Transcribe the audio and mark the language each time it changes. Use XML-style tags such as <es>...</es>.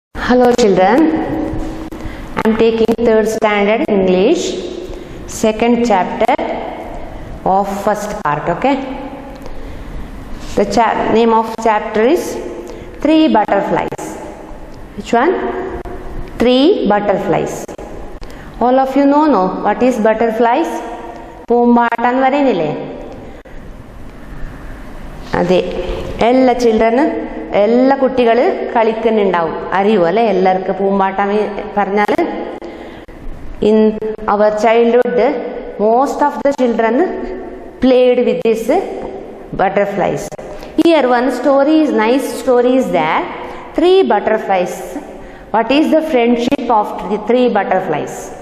<en>Hello children, I am taking 3rd standard English, 2nd chapter of 1st part, okay. The name of chapter is 3 butterflies. Which one? 3 butterflies. All of you know what is butterflies?</en> <ml>പൂമ്പാട്ടം എന്ന് പറയുന്നില്ലേ, അതെ. എല്ലാ ചിൽഡ്രന്, എല്ലാ കുട്ടികൾ കളിക്കുന്നുണ്ടാവും, അറിയൂ അല്ലെ എല്ലാവർക്കും പൂമ്പാട്ടം പറഞ്ഞാൽ.</ml> <en>In our childhood most of the children played with this butterflies. Here one story is nice story is there, 3 butterflies. What is the friendship of the 3 butterflies?</en>